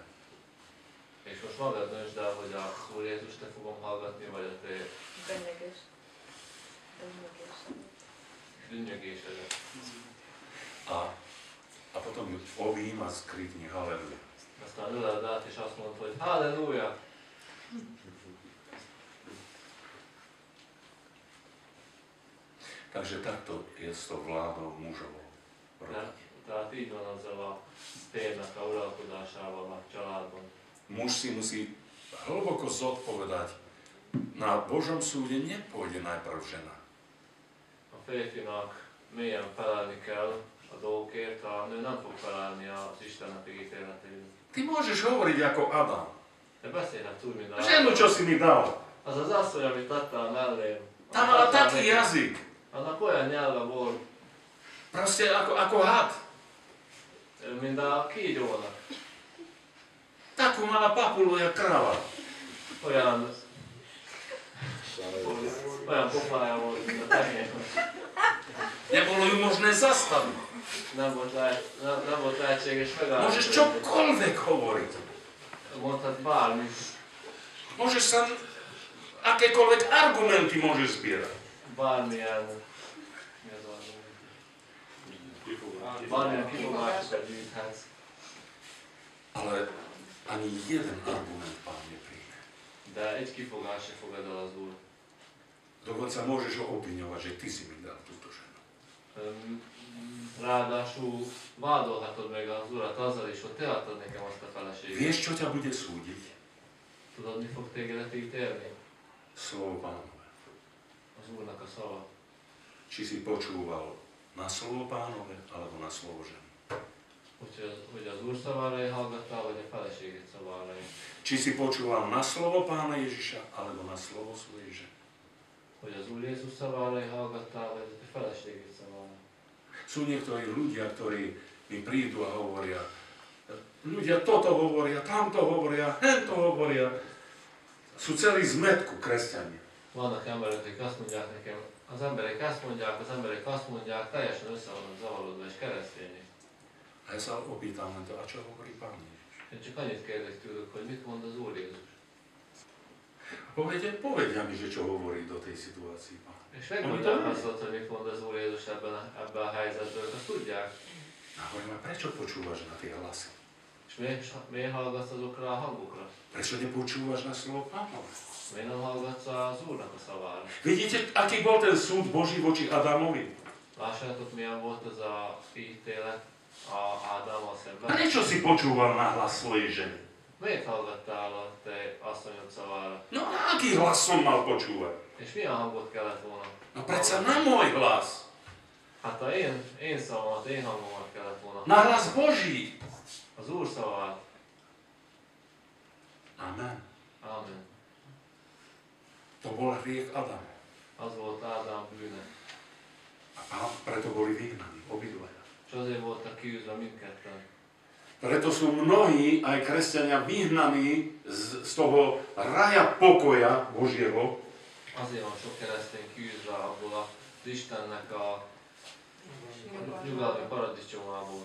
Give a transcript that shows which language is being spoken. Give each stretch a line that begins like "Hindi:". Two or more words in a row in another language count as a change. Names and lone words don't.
Hungarian: És most magad döntsd el, hogy az Úr Jézus te fogom hallgatni, vagy a te dünnyögésedet.
Slovak: A potom ju obím a skrikni halleluja.
Hungarian: Aztán öleld át, és azt mondd, hogy halleluja!
Slovak: Takže takto je s tou vládou mužovou.
Hungarian: Tehát így van azzal a térnek a uralkodásával a családban.
Slovak: Muž si musí hlboko zodpovedať. Na Božom súde nepôjde najprv žena.
Hungarian: A férfinak mélyen felelni kell a dolgokért, a nő nem fog felelni az Istennek ítéletével.
Slovak: Ty môžeš hovoriť ako Adam.
Hungarian: De beszélhetsz úgy, mint a
Slovak: Ženu, čo si mi dal.
Hungarian: Az az asszony, amit adtál mellém.
Slovak: Tá mala taký jazyk.
Hungarian: Annak olyan nyelve volt,
Slovak: Proste ako had.
Hungarian: mint a kígyónak.
Slovak: Takú mala papulu jak kráva.
Hungarian: Olyan pofája volt, mint a tehénnek.
Slovak: Nebolo ju možné zastaviť.
Hungarian: Nem volt lehetséges megállni.
Slovak: Môžeš čokoľvek hovoriť.
Hungarian: Mondhat bármit.
Slovak: Môžeš sa akékoľvek argumenty môžeš zbierať.
Hungarian: Bármilyen... Mi az argument? Bármilyen kifogásokat gyűjthetsz.
Slovak: Ale ani jeden argument Pán nepríjme.
Hungarian: De egy kifogás se fogad el az Úr.
Slovak: Dokonca môžeš ho obviňovať, že ty si mi dal túto ženu.
Hungarian: Ráadásul vádolhatod meg az Urat azzal is, hogy te adtad nekem azt a feleséget.
Slovak: Vieš, čo ťa bude súdiť?
Hungarian: Tudod, mi fog tégedet ítélni?
Slovak: Slovo Pánové.
Hungarian: Az Úrnak a szava.
Slovak: Či si počúval na slovo Pánové, alebo na slovo ženy.
Hungarian: Hogy az Úr szavára hallgattál, vagy a feleségét szavára.
Slovak: Či si počúval na slovo Pána Ježiša, alebo na slovo svojej ženy.
Hungarian: Hogy az Úr Jézus szavára hallgattál, vagy a feleségét szavára.
Slovak: Sú niektorí ľudia, ktorí mi prídu a hovoria, ľudia toto hovoria, tamto hovoria, hento hovoria. Sú celí zmetku kresťania.
Hungarian: Vannak emberek, akik azt mondják nekem, az emberek azt mondják, teljesen össze vannak zavarodva és keresztények.
Slovak: A ja sa opýtam len to, a čo hovorí Pán Ježiš?
Hungarian: Én csak annyit kérdek tőlük, hogy mit mond az Úr Jézus.
Slovak: Povedia mi, že čo hovorí do tej situácii Pán.
Hungarian: És megmondják azt, hogy mit mond az Úr Jézus ebben a helyzetben, ők azt tudják.
Slovak: A hovorím, a prečo počúvaš na tie hlasy?
Hungarian: És miért hallgatsz azokra a hangokra?
Slovak: Prečo nepočúvaš na slovo Pánové?
Hungarian: Miért nem hallgatsz az Úrnak a szavára?
Slovak: Vidíte, aký bol ten súd Boží voči Adamovi?
Hungarian: Lássátok, milyen volt az a ítélet Ádámmal szemben?
Slovak: Prečo si počúval na hlas svojej ženy?
Hungarian: Miért hallgattál a te asszonyod szavára?
Slovak: No a aký hlas som mal počúvať?
Hungarian: És milyen hangot kellett volna?
Slovak: No predsa na môj hlas.
Hungarian: Hát a én szavamat, én hangomat kellett volna.
Slovak: Na hlas Boží.
Hungarian: Az Úr szavát.
Slovak: Amen.
Hungarian: Amen.
Slovak: To bol hriech Adam.
Hungarian: Az volt Ádám bűne.
Slovak: A preto boli vyhnaní obidvaja.
Hungarian: És azért voltak kiűzve mindketten.
Slovak: Preto sú mnohí, aj kresťania, vyhnaní z toho raja pokoja Božieho.
Hungarian: Azért van sok keresztény kiűzve abból az Istennek a nyugalmi paradicsomából.